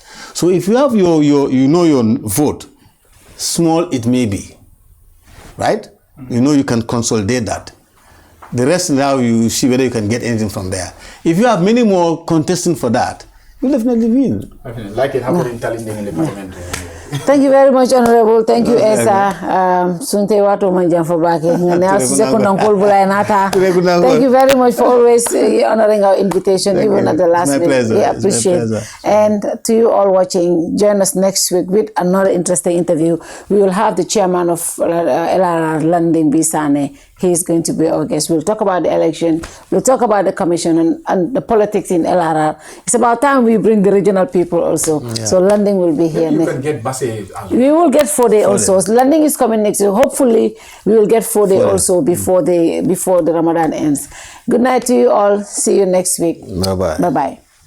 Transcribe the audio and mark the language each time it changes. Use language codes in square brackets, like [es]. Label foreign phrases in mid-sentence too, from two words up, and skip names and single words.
[en] So if you have your vote, small it may be, right? You know you can consolidate that. The rest now you see whether you can get anything from there. If you have many more contesting for that, you'll definitely win. Definitely. Like it happened in Tallinn in the parliament. Thank you very much, Honorable. Thank you, Esa. Sunte watu manjang for back. Thank you very much for always honoring our invitation, even at the last minute. We appreciate it. And to you all watching, join us next week with another interesting interview. We will have the chairman of LRR, London Bisane. He is going to be our guest. We'll talk about the election. We'll talk about the commission and the politics in LRR. It's about time we bring the regional people also. Yeah. So London will be here. You can get buses. We will get 4-day also. London is coming next week. Hopefully, we will get 4-day also before the Ramadan ends. Good night to you all. See you next week. Bye-bye. Bye-bye.